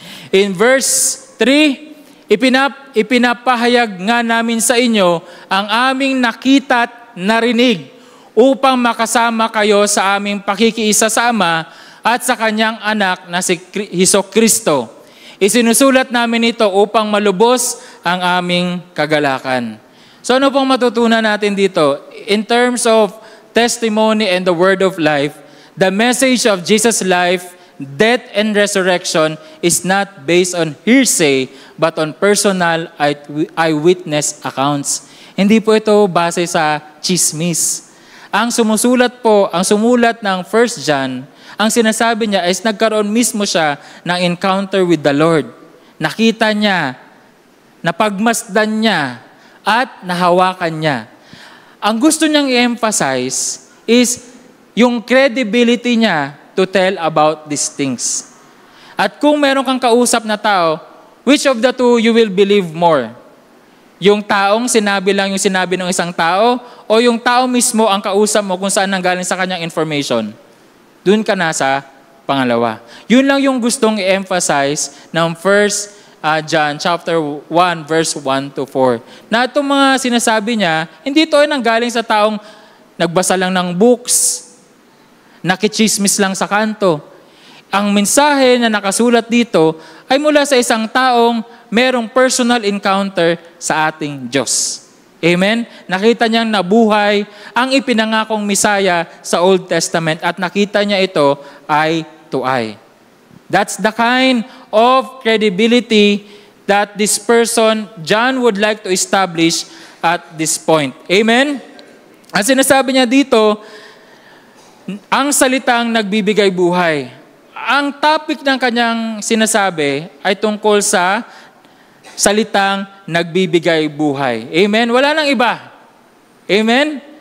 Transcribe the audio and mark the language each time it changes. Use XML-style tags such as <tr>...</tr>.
<tl>In verse 3, ipinapahayag nga namin sa inyo ang aming nakita at narinig upang makasama kayo sa aming pakikiisa sa Ama at sa Kanyang anak na si Hesukristo. Isinusulat namin ito upang malubos ang aming kagalakan. So ano pong matutunan natin dito?</tl> <en>In terms of testimony and the word of life, the message of Jesus' life, death, and resurrection is not based on hearsay, but on personal eyewitness accounts.</en> <tl>Hindi po ito base sa chismis. Ang sumulat ng 1 John, ang sinasabi niya is nagkaroon mismo siya ng</tl> <en>encounter with the Lord.</en> <tl>Nakita niya, napagmasdan niya, at nahawakan niya. Ang gusto niyang i-emphasize is yung credibility niya to tell about these things. At kung meron kang kausap na tao,</tl> <en>which of the two you will believe more?</en> <tl>Yung taong sinabi lang yung sinabi ng isang tao o yung tao mismo ang kausap mo kung saan nanggaling sa kanyang information? Doon ka na sa pangalawa. Yun lang yung gustong i-emphasize ng 1 John chapter 1 verse 1 to 4. Na itong mga sinasabi niya, hindi ito ay nanggaling sa taong nagbasa lang ng books, nakichismis lang sa kanto. Ang mensahe na nakasulat dito ay mula sa isang taong merong personal encounter sa ating Diyos. Amen? Nakita niyang nabuhay ang ipinangakong Misaya sa Old Testament at nakita niya ito</tl> <en>eye to eye. That's the kind of credibility that this person, John, would like to establish at this point. Amen?</en> <tl>Ang sinasabi niya dito, ang salitang nagbibigay buhay. Ang topic ng kanyang sinasabi ay tungkol sa salitang nagbibigay buhay. Amen? Wala nang iba. Amen?</tl>